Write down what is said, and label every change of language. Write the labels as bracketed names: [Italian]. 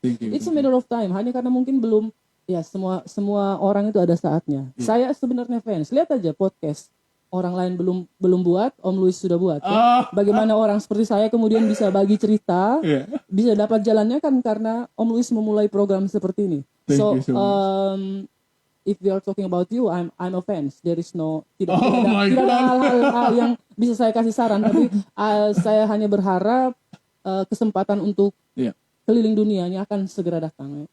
[English] It's a matter of time. [Indonesian] Hanya karena mungkin belum. Ya, semua orang itu ada saatnya. Saya sebenarnya fans. Lihat aja podcast orang lain belum buat, Om Luis sudah buat. Ya. Bagaimana orang seperti saya kemudian bisa bagi cerita, bisa dapat jalannya kan karena Om Luis memulai program seperti ini. [English] Thank you so if we are talking about you, I'm a fans. There is [Indonesian] tidak ada hal-hal yang bisa saya kasih saran, tapi saya hanya berharap kesempatan untuk keliling dunianya akan segera datang.